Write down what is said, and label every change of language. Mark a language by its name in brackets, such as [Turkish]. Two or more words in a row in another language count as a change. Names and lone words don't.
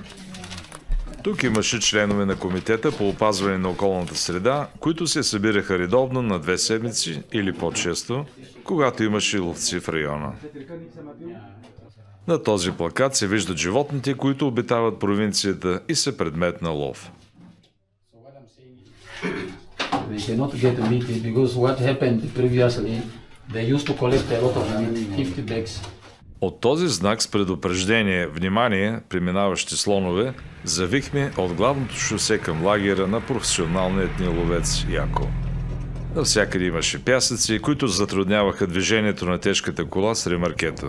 [Bulgarian] Тук имаше членове на комитета по опазване на околната среда, които се събираха редовно на 2 седмици или по-често, когато имаше ловци в района. На този плакат се виждат животните, които обитават провинцията и са предмет на лов. [English] They cannot get meat because what happened previously, they used to collect a lot of meat, 50 bags. [Bulgarian] От този знак с предупреждение «Внимание, преминаващи слонове», завихме от главното шосе към лагера на професионалният ни ловец Яко. Навсякъде имаше пясъци, които затрудняваха движението на тежката кола с ремаркето.